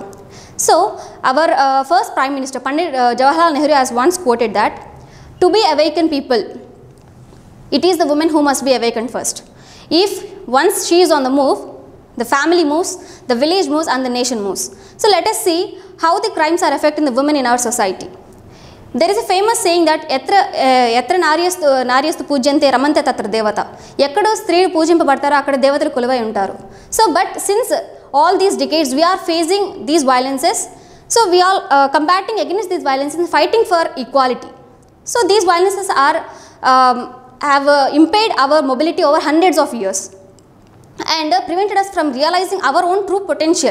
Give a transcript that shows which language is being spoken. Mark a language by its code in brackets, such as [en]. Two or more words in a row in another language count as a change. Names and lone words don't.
[en] So, our first Prime Minister Pandit Jawaharlal Nehru has once quoted that, "To be awakened people, it is the woman who must be awakened first. If once she is on the move, the family moves, the village moves and the nation moves." So let us see how the crimes are affecting the women in our society. There is a famous saying that [sa] यत्र नार्यस्तु पूज्यन्ते रमन्ते तत्र देवता. [te] ఎక్కడో స్త్రీలు పూజింపబడతారో అక్కడ దేవతలు కొలువై ఉంటారు. [en] So but since all these decades we are facing these violences, so we are combating against these violences and fighting for equality. So these violences are have impaired our mobility over hundreds of years and prevented us from realizing our own true potential.